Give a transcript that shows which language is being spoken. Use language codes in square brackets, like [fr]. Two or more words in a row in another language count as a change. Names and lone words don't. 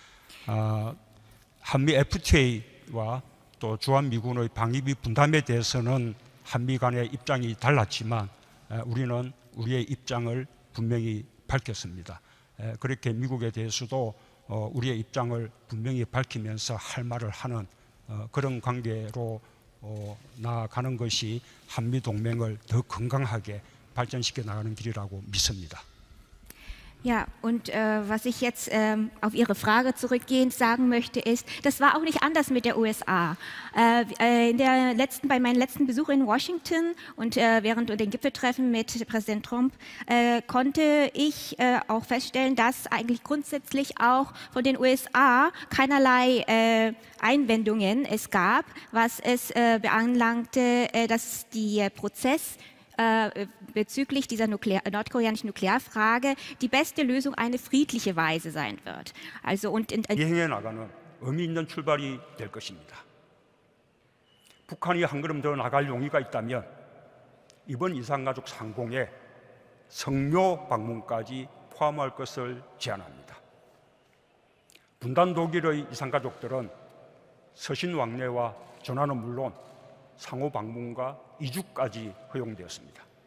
[ko] 한미 FTA와 또 주한미군의 방위비 분담에 대해서는 한미 간의 입장이 달랐지만 우리는 우리의 입장을 분명히 밝혔습니다. 그렇게 미국에 대해서도 우리의 입장을 분명히 밝히면서 할 말을 하는 그런 관계로 나아가는 것이 한미동맹을 더 건강하게 발전시켜 나가는 길이라고 믿습니다. [de] Ja, und was ich jetzt auf Ihre Frage zurückgehend sagen möchte, ist, das war auch nicht anders mit der USA. Bei meinem letzten Besuch in Washington und während den Gipfeltreffen mit Präsident Trump konnte ich auch feststellen, dass eigentlich grundsätzlich auch von den USA keinerlei Einwendungen es gab, was es beanlangte, dass der Prozess bezüglich dieser nordkoreanischen Nuklearfrage die beste Lösung eine friedliche Weise sein wird. Also [ko] 이행해 나가는 의미 있는 출발이 될 것입니다. 북한이 한 걸음 더 나갈 용의가 있다면 이번 이산가족 상봉에 성묘 방문까지 포함할 것을 제안합니다. 분단 독일의 이산가족들은 서신 왕래와 전화는 물론 상호 방문과 이주까지 허용되었습니다.